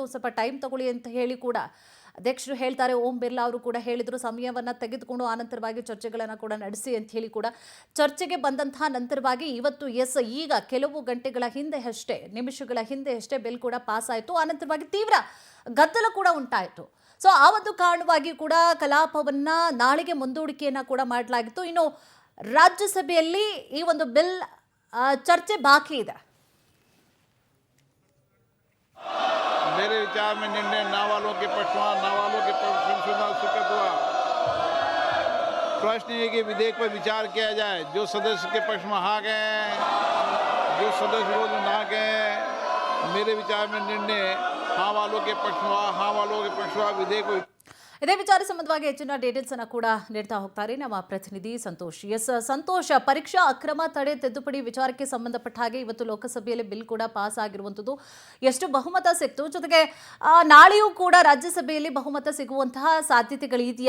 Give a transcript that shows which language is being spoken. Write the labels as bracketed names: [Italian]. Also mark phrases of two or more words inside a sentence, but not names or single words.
[Kannada] ಸ್ವಲ್ಪ ಟೈಮ್ ತಗೊಳ್ಳಿ ಅಂತ ಹೇಳಿ ಕೂಡ ಅಧ್ಯಕ್ಷರು ಹೇಳ್ತಾರೆ. ಓಂ ಬಿರ್ಲಾ ಅವರು ಕೂಡ ಹೇಳಿದ್ರು ಸಮಯವನ್ನು ತೆಗೆದುಕೊಂಡು ಆನಂತರವಾಗಿ ಚರ್ಚೆಗಳನ್ನು ಕೂಡ ನಡೆಸಿ ಅಂತ ಹೇಳಿ ಕೂಡ ಚರ್ಚೆಗೆ ಬಂದಂತಹ ನಂತರವಾಗಿ ಇವತ್ತು ಈಗ ಕೆಲವು ಗಂಟೆಗಳ ಹಿಂದೆ ಅಷ್ಟೇ, ನಿಮಿಷಗಳ ಹಿಂದೆ ಅಷ್ಟೇ ಬಿಲ್ ಕೂಡ ಪಾಸ್ ಆಯಿತು. ಆನಂತರವಾಗಿ ತೀವ್ರ ಗದ್ದಲ ಕೂಡ ಉಂಟಾಯಿತು. ಆ ಒಂದು ಕಾರಣವಾಗಿ ಕೂಡ ಕಲಾಪವನ್ನ ನಾಳೆಗೆ ಮುಂದೂಡಿಕೆಯನ್ನ ಕೂಡ ಮಾಡಲಾಗಿತ್ತು. ಇನ್ನು ರಾಜ್ಯಸಭೆಯಲ್ಲಿ ಈ ಒಂದು ಬಿಲ್ ಚರ್ಚೆ ಬಾಕಿ ಇದೆ. [Hindi] मेरे विचार में निर्णय ना वालों के पक्ष में स्वीकृत हुआ. प्रश्न ये कि विधेयक पर विचार किया जाए. जो सदस्य के पक्ष में हाँ गए, जो सदस्य विरोध में ना गए, मेरे विचार में निर्णय हाँ वालों के पक्ष में विधेयक. [Kannada] ಇದೇ ವಿಚಾರ ಸಂಬಂಧವಾಗಿ ಹೆಚ್ಚಿನ ಡೀಟೇಲ್ಸ್ ಅನ್ನು ಕೂಡ ನೀಡ್ತಾ ಹೋಗ್ತಾರೆ ನಮ್ಮ ಪ್ರತಿನಿಧಿ ಸಂತೋಷ್. ಸಂತೋಷ್, ಪರೀಕ್ಷಾ ಅಕ್ರಮ ತಡೆ ತಿದ್ದುಪಡಿ ವಿಚಾರಕ್ಕೆ ಸಂಬಂಧಪಟ್ಟ ಹಾಗೆ ಇವತ್ತು ಲೋಕಸಭೆಯಲ್ಲಿ ಬಿಲ್ ಕೂಡ ಪಾಸ್ ಆಗಿರುವಂಥದ್ದು. ಎಷ್ಟು ಬಹುಮತ ಸಿಕ್ತು, ಜೊತೆಗೆ ನಾಳೆಯೂ ಕೂಡ ರಾಜ್ಯಸಭೆಯಲ್ಲಿ ಬಹುಮತ ಸಿಗುವಂತಹ ಸಾಧ್ಯತೆಗಳಿದೆಯಾ?